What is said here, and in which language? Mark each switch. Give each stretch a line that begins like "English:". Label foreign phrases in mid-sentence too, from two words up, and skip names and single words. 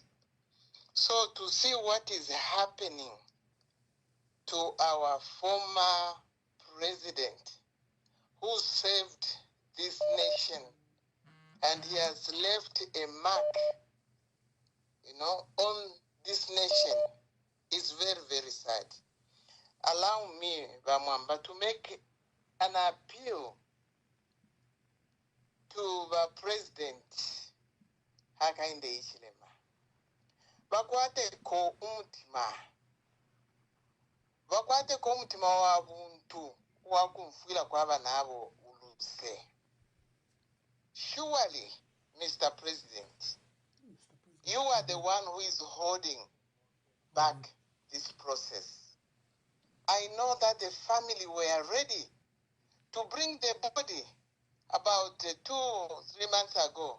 English: So to see what is happening to our former president who saved this nation, and he has left a mark, on this nation, is very, very sad. Allow me, Bamwamba, to make an appeal to the president, Hakainde Hichilema.
Bemba: Bakwate ko umutima wabuntu wakumfwila kwaba nabo uluse.
English: Surely, Mr. President, you are the one who is holding back this process. I know that the family were ready to bring the body about 2 or 3 months ago.